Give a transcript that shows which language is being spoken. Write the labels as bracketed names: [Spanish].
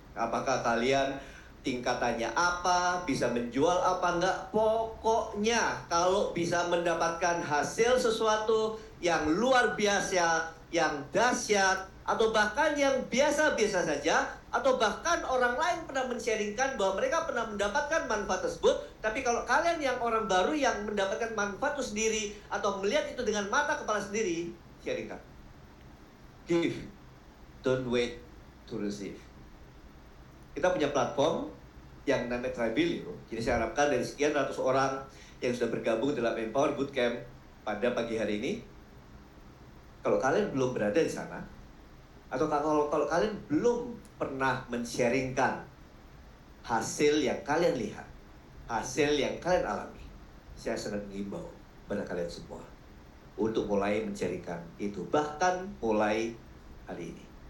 [Indonesian] Apakah kalian tingkatannya apa, bisa menjual apa enggak, pokoknya kalau bisa mendapatkan hasil sesuatu yang luar biasa, yang dahsyat, atau bahkan yang biasa-biasa saja, atau bahkan orang lain pernah men-sharingkan bahwa mereka pernah mendapatkan manfaat tersebut, tapi kalau kalian yang orang baru yang mendapatkan manfaat itu sendiri atau melihat itu dengan mata kepala sendiri, sharingkan. [English] Give, don't wait to receive. [Indonesian] Kita punya platform yang namanya Tribelio. Jadi saya harapkan dari sekian ratus orang yang sudah bergabung dalam Empower Bootcamp pada pagi hari ini, kalau kalian belum berada di sana, atau kalau kalian belum pernah men-sharingkan hasil yang kalian lihat, hasil yang kalian alami, saya sangat mengimbau pada kalian semua untuk mulai men-sharingkan itu, bahkan mulai hari ini.